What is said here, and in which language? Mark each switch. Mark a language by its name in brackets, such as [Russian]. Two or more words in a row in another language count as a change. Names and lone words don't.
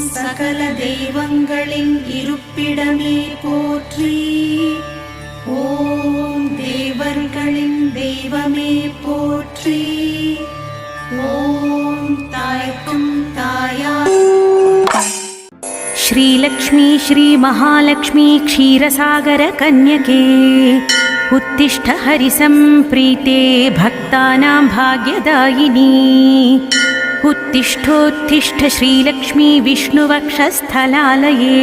[Tamil] சகல தெய்வங்களின் இருப்பிடமே போற்றி. ஓம் தேவர்களின் தெய்வமே போற்றி. ஓம் தாய்க்கும் தாயார். [Sanskrit] श्रीलक्ष्मी श्रीमहालक्ष्मी क्षीरसागर कन्यके उत्तिष्ठ हरिसम्प्रीते भक्तानां भाग्यदायिनी. उत्तिष्ठोत्तिष्ठ श्रीलक्ष्मी विष्णुवक्षस्थलालये.